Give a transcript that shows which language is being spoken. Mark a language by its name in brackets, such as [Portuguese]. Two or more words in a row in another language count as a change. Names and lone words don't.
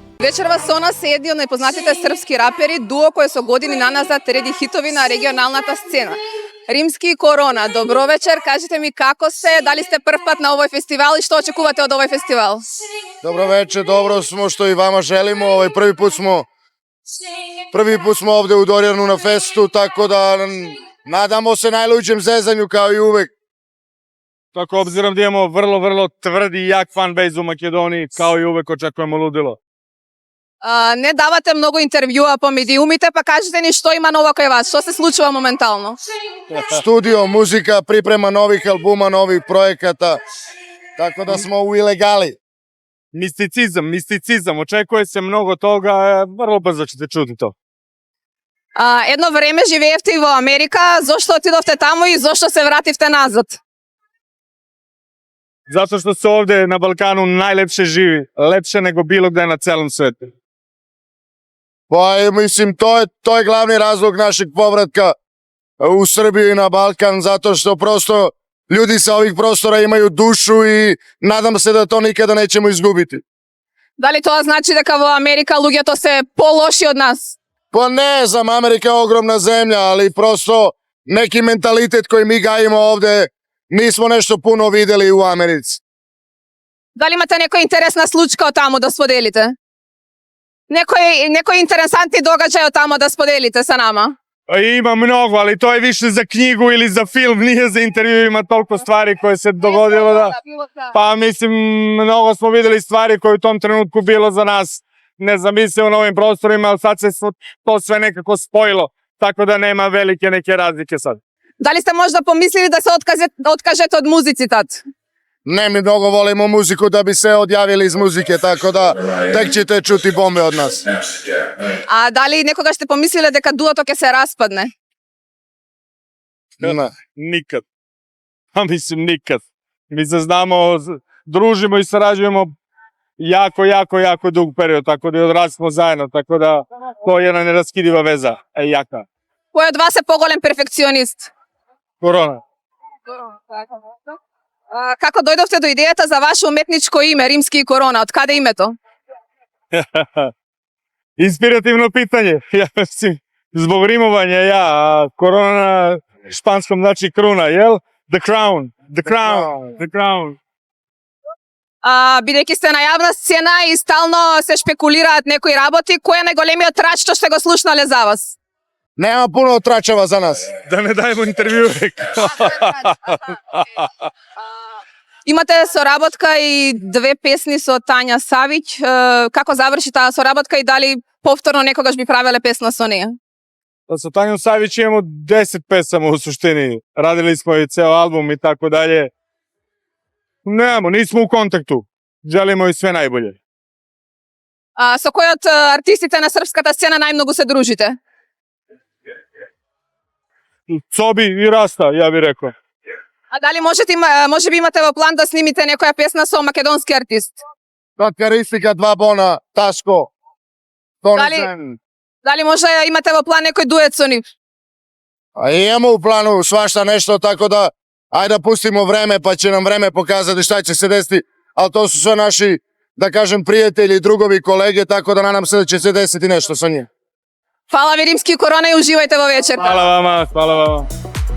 [Macedonian] Вечерва со нас се едни од најпознатите српски рапери, дуо кое со години наназад реди хитови на регионалната сцена. Римски Корона, добро вечер, кажете ми како сте, дали сте прв пат на овој фестивал и што очекувате од овој фестивал? [Serbian] Dobro večer, dobro smo što i vama želimo. Prvi put smo ovde u Dorjanu na festu, tako da nadamo se najluđem zezanju kao i uvek. Tako obzirom da imamo vrlo tvrdi i jak fanbase u Makedoniji, kao i uvek očekujemo ludilo. [Macedonian] Не давате многу интервјуа по медиумите, па кажете ни што има ново кај вас, што се случува моментално? [Serbian] Studio, muzika, priprema novih albuma, novih projekata, tako da smo u ilegali. Misticizam, očekuje se mnogo toga, vrlo brzo ćete čuti to. [Macedonian] Едно време живеевте и во Америка, зошто отидовте таму и зошто се вративте назад? [Serbian] Zato što se ovde na Balkanu najlepše živi, lepše nego bilo gde na celom svetu. Pa mislim, to je glavni razlog našeg povratka u Srbiju i na Balkan, zato što prosto ljudi sa ovih prostora imaju dušu i nadam se da to nikada nećemo izgubiti. [Macedonian] Дали тоа значи дека во Америка луѓето се полоши од нас? [Serbian] Pa ne znam, Amerika je ogromna zemlja, ali prosto neki mentalitet koji mi gajimo ovde nismo nešto puno videli u Americi. [Macedonian] Дали имате некој интересна случка од таму да споделите? Некој интересантни догаđај од таму да споделите [Serbian] sa nama? Ima mnogo, ali to je više za knjigu ili za film, nije za intervju, ima toliko stvari koje se dogodilo da... Pa mislim, mnogo smo videli stvari koje u tom trenutku bilo za nas nezamislivo na ovim prostorima, ali sad se to sve nekako spojilo, tako da nema velike neke razlike sad. [Macedonian] Дали сте можда помислили да се откажете од музици тад? [Serbian] Ne, mi mnogo volimo muziku da bi se odjavili iz muzike, tako da tek ćete čuti bombe od nas. [Macedonian] Дали некогаш сте помислиле дека дуото ќе се распадне? [Serbian] Ne. Nikad. A mislim, nikad. Mi se znamo, družimo i sarađujemo jako dug period, tako da i odrasli smo zajedno, tako da to je jedna neraskidiva veza, jaka. [Macedonian] Кој од вас е поголем перфекционист? [Serbian] Korona. [Macedonian] Како дојдовте до идејата за ваше уметничко име, Римски Корона? Од каде името? [Serbian] Inspirativno pitanje. Ja mislim, zbog rimovanja a korona na španskom znači kruna, jel? [English] The crown. [Macedonian] Бидејќи сте на јавна сцена и стално се шпекулираат некои работи, кој е најголемиот трач што сте го слушнале за вас? [Serbian] Nema puno tračeva za nas. Da ne dajemo intervju. [Macedonian] Имате соработка и две песни со Тања Савиќ. Како заврши таа соработка и дали повторно некогаш би правеле песна со неја? [Serbian] Sa Tanjom Savić imamo 10 pesama u suštini. Radili smo i ceo album i tako dalje. Nemamo, nismo u kontaktu. Želimo i sve najbolje. [Macedonian] Со кој од артистите на српската сцена најмногу се дружите? [Serbian] Cobi i Rasta, ja bih rekao. [Macedonian] Дали може би имате во план да снимите некоја песна со македонски артист? [Serbian] Karakteristika, dva bona, Taško, Tonisen. Дали може имате во план некој дует со нив? A imamo u planu svašta nešto, tako da ajde da pustimo vreme, pa će nam vreme pokazati šta će se desiti, ali to su sve naši, da kažem, prijatelji, drugovi, kolege, tako da nadam se da će se desiti nešto sa njim. [Macedonian] Фала ви, Римски Корона, и уживајте во вечерта. [Serbian] Hvala vama.